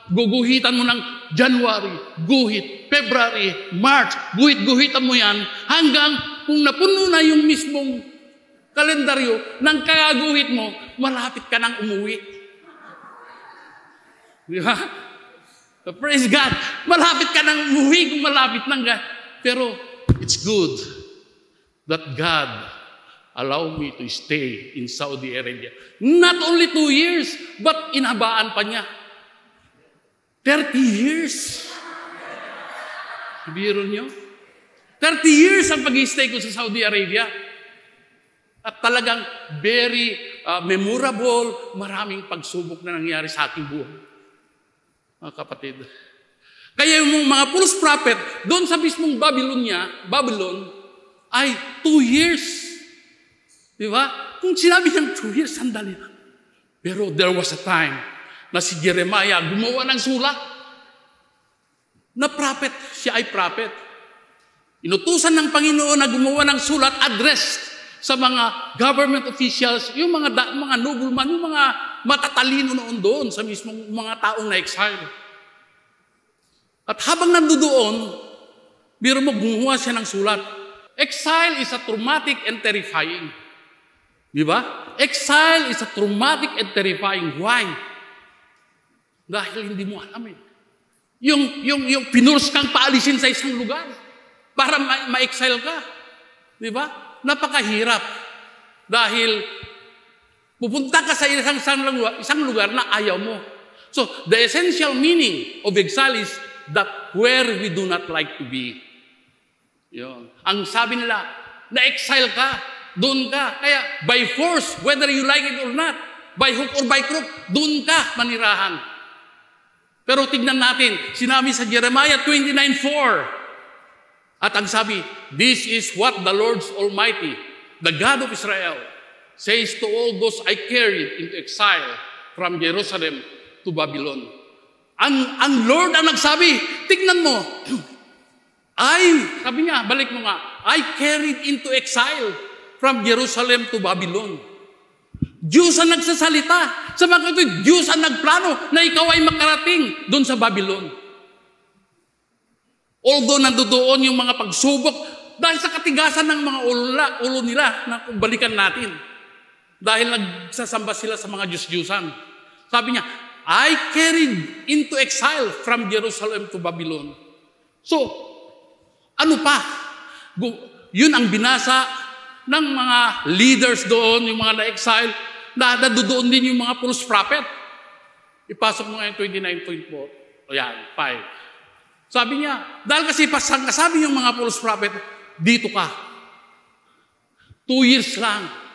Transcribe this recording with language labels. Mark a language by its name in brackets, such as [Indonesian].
[Filipino] Guguhitan mo ng January, guhit, February, March, guhitan mo yan hanggang kung napuno na yung mismong kalendaryo ng kagaguhit mo, malapit ka nang umuwi. Di ba? [English] So, praise God. [Filipino] Malapit ka nang umuwi kung malapit nang ka. [English] Pero it's good that God allow me to stay in Saudi Arabia. Not only 2 years, but [Filipino] inhabaan pa niya. 30 years. Biro niyo? 30 years ang pag-i-stay ko sa Saudi Arabia. At talagang [English] very memorable, [Filipino] maraming pagsubok na nangyari sa aking buhay. Mga kapatid. Kaya yung mga false prophet, doon sa mismong Babylon, ay 2 years. Di ba? Kung sinabi niyang 2 years, sandali lang. Pero [English] there was a time [Filipino] na si Jeremiah gumawa ng sulat na prophet. Siya ay prophet. Inutusan ng Panginoon na gumawa ng sulat addressed sa mga government officials, yung mga nobleman, yung mga matatalino noon doon sa mismong mga taong na-exile. At habang nandoon, biro mo, gumawa siya ng sulat. [English] Exile is a traumatic and terrifying. Di ba? Exile is a traumatic and terrifying. [Filipino] Why? Dahil hindi mo alam eh. Yung pinurs kang paalisin sa isang lugar para ma-exile ka. Di ba? Napakahirap. Dahil pupunta ka sa isang lugar na ayaw mo. [English] So, the essential meaning of exile is that where we do not like to be. [Filipino] Yun. Ang sabi nila, na-exile ka, doon ka. [English] Kaya by force, whether you like it or not, by hook or by crook, [Filipino] doon ka manirahan. Pero tignan natin, sinabi sa Jeremiah 29:4. At ang sabi, [English] this is what the Lord Almighty, the God of Israel, says to all those I carried into exile from Jerusalem to Babylon. [Filipino] Ang Lord ang nagsabi, tignan mo, sabi niya, balik mo nga, [English] I carried into exile from Jerusalem to Babylon. [Filipino] Diyos ang nagsasalita. Sa mga ito, Diyos ang nagplano na ikaw ay makarating doon sa Babylon. Although nandoon yung mga pagsubok dahil sa katigasan ng mga ulo nila na balikan natin. Dahil nagsasamba sila sa mga Diyos-Diyusan. [English] Sabi niya, I carried into exile from Jerusalem to Babylon. [Filipino] So, ano pa? Yun ang binasa ng mga leaders doon, yung mga na-exile, na doon din yung mga false prophet. Ipasok mo ngayon 29.4. O yan, 5. Sabi niya, dahil kasi kasabi yung mga false prophet, dito ka. 2 years lang.